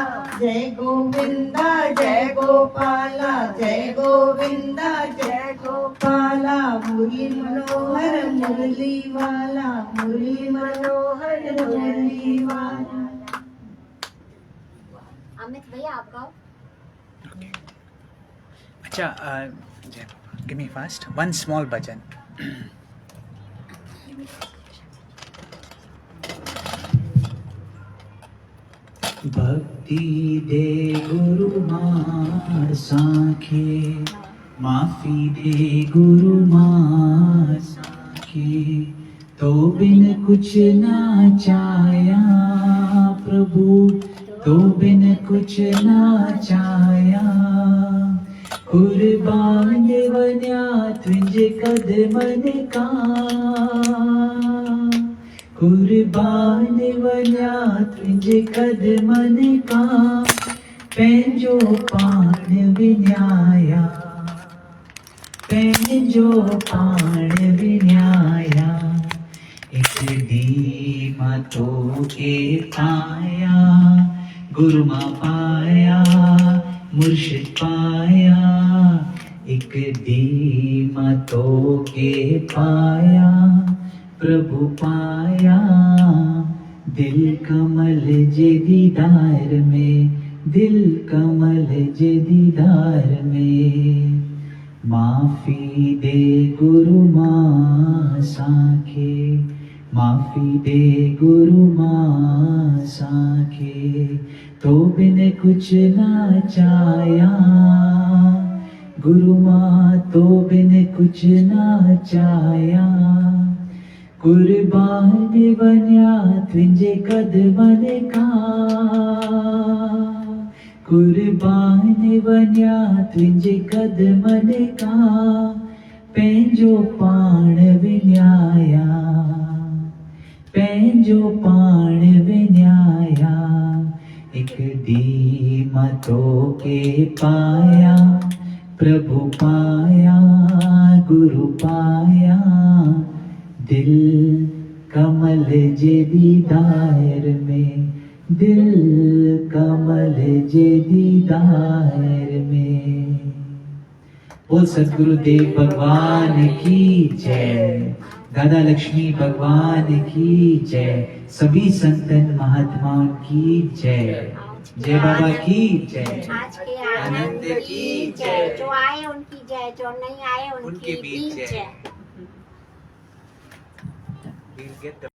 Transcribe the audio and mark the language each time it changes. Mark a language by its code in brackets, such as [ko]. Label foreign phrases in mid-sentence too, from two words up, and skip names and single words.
[hi] जय गोविंदा जय गोपाला, जय गोविंदा जय गोपाला। मुरली मनोहर मुरली वाला, मुरली मनोहर मुरली वाला। अमित भैया आप गाओ। [en] Acha, give me fast. One small bhajan. [sd] भक्ति दे गुरु मार साखे, माफी दे गुरु मार साखे। तो बिन कुछ ना चाया प्रभु, तो बिन कुछ ना चाया कुर्बान वन्या तुंज कदमन का कुर्बान वन्या तुंज कदमन का पंहिंजो पाण विञाया पंहिंजो पाण विञाया एक दी मां तोखे पाया गुरु मां पाया मुर्शिद पाया एक दी मां तोखे पाया प्रभु पाया दिल कमल जे दीदार में दिल कमल जे दीदार में माफ़ी दे गुरु मां साखे माफ़ी दे गुरु मां साखे तो बिन कुछ ना चाया गुरु मां तो बिन कुछ ना चाया कुर्बान वन्या तुंहिंजे कदमन का कुर्बान वन्या तुंहिंजे कदमन का पंहिंजो पाण विञाया पंहिंजो पाण विञाया एक दी मां तोखे पाया प्रभु पाया गुरु पाया दिल कमल जे दीदार में दिल कमल जे दीदार में। [hi] बोल सद्गुरुदेव भगवान की जय, दादा लक्ष्मी भगवान की जय, सभी संतन महात्माओं की जय, जय बाबा की जय, आज के आनंद की जय। जो आए उनकी जय, जो नहीं आए उनकी भी जय। [en] We'll get the